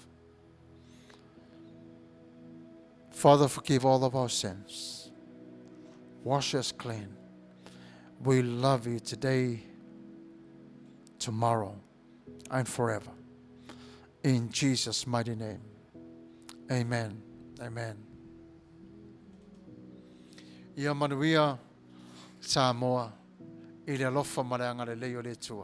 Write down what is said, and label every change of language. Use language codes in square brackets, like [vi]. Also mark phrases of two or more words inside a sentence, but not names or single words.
[en] Father, forgive all of our sins. Wash us clean. We love you today, tomorrow, and forever. In Jesus' mighty name. Amen. Amen. [sm] Ia manuia Samoa i le alofa ma le anga le leo le tua.